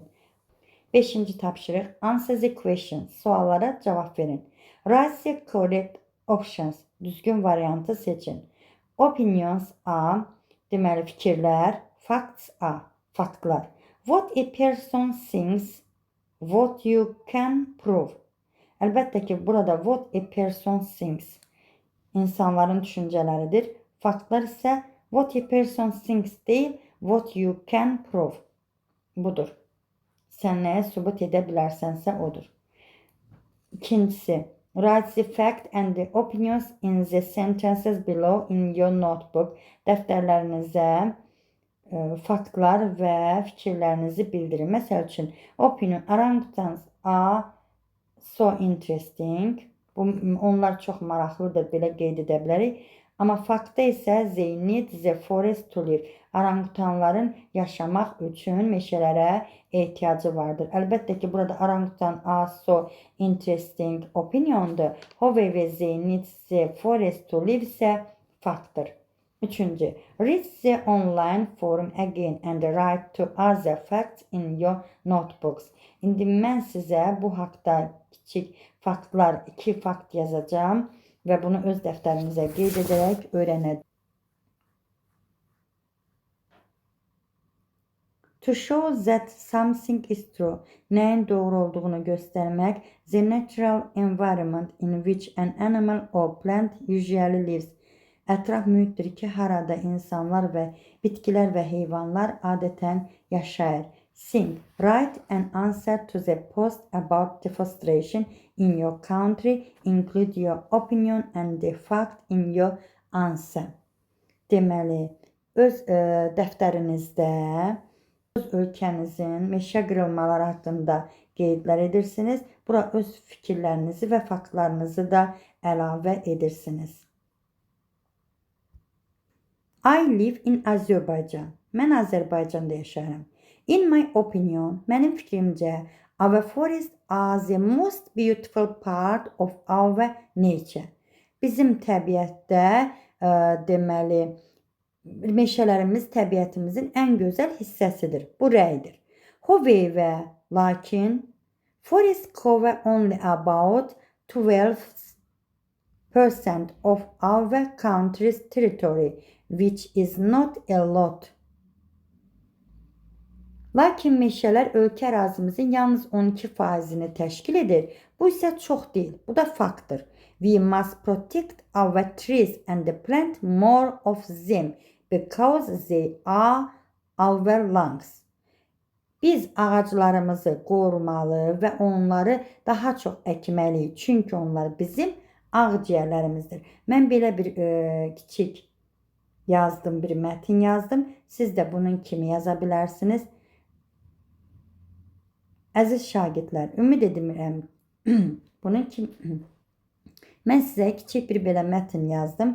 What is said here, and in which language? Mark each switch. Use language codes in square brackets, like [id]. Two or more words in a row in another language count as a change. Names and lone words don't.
[az] 5. tapşırıq. [en] Answer the questions. [az] Suallara cavab verin. [en] Write the correct options. [az] Düzgün variantı seçin. [en] Opinions are, [az] deməli fikirlər. [en] Facts are, faktlar. What a person thinks, what you can prove. [az] Əlbəttə ki, burada [en] what a person thinks [az] insanların düşüncələridir. Faktlar isə [en] what a person thinks [az] deyil, [en] what you can prove. [az] Budur. Sən nəyə sübut edə bilərsənsə odur. 2. [en] Write the fact and the opinions in the sentences below in your notebook. [az] Dəftərlərinizə faktlar və fikirlərinizi bildirin. Məsəl üçün, [en] opinion, orangutans are so interesting. [az] Onlar çox maraqlıdır, belə qeyd edə bilərik. Amma faktda isə [en] they need the forest to live. [az] Orangutanların yaşamaq üçün meşələrə ehtiyacı vardır. Əlbəttə ki, burada [en] orangutan are so interesting [az] opiniondur. [en] However, they need the forest to live [az] isə faktdır. [en] 3. Read the online forum again and write to other facts in your notebooks. [az] İndi mən sizə bu haqda kiçik faktlar, 2 fakt yazacağım və bunu öz dəftərinizə qeyd edərək öyrənəcəm. [en] To show that something is true. [az] Nəyin doğru olduğunu göstərmək. [en] The natural environment in which an animal or plant usually lives. [az] Ətraf mühitdir ki, harada insanlar və bitkilər və heyvanlar adətən yaşayır. [en] Think. Write an answer to the post about deforestation in your country. Include your opinion and the fact in your answer. [az] Deməli, öz dəftərinizdə öz ölkənizin meşə qırılmaları haqqında qeydlər edirsiniz. Bura öz fikirlərinizi və faktlarınızı da əlavə edirsiniz. [en] I live in Azerbaijan. [az] Mən Azərbaycanda yaşayıram. [en] In my opinion, [az] mənim fikrimcə, [en] our forests are the most beautiful part of our nature. [az] Bizim təbiətdə, deməli, meşələrimiz təbiətimizin ən gözəl hissəsidir. Bu rəydir. [en] However, lakin, forests cover only about 12% of our country's territory, which is not a lot. [az] Lakin meşələr ölkə ərazimizin yalnız 12%-ni təşkil edir. Bu isə çox deyil. Bu da faktdır. [en] We must protect our trees and plant more of them because they are our lungs. [az] Biz ağaclarımızı qorumalı və onları daha çox əkməliyik. Çünki onlar bizim ağciyərlərimizdir. Mən belə bir kiçik yazdım, bir mətin yazdım. Siz də bunun kimi yaza bilərsiniz. Əziz şagirdlər, ümid edirəm bunun kimi mən sizə kiçik bir belə mətn yazdım.